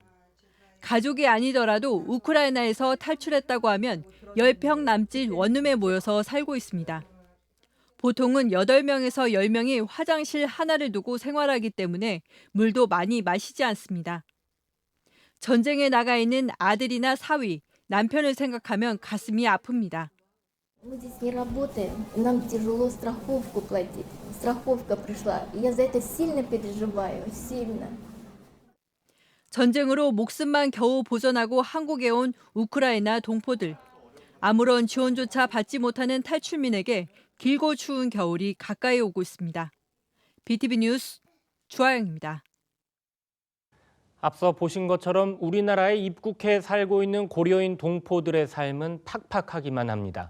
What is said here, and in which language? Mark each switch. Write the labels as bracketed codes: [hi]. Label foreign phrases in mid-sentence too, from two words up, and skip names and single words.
[ko] 가족이 아니더라도 우크라이나에서 탈출했다고 하면 10평 남짓 원룸에 모여서 살고 있습니다. 보통은 8명에서 10명이 화장실 하나를 두고 생활하기 때문에 물도 많이 마시지 않습니다. 전쟁에 나가 있는 아들이나 사위, 남편을 생각하면 가슴이 아픕니다. [ru] Мы здесь не работаем, нам тяжело страховку платить. Страховка пришла, и я за это сильно переживаю, сильно. [ko] 전쟁으로 목숨만 겨우 보존하고 한국에 온 우크라이나 동포들. 아무런 지원조차 받지 못하는 탈출민에게 길고 추운 겨울이 가까이 오고 있습니다. BTV 뉴스 주하영입니다. 앞서 보신 것처럼 우리나라에 입국해 살고 있는 고려인 동포들의 삶은 팍팍하기만 합니다.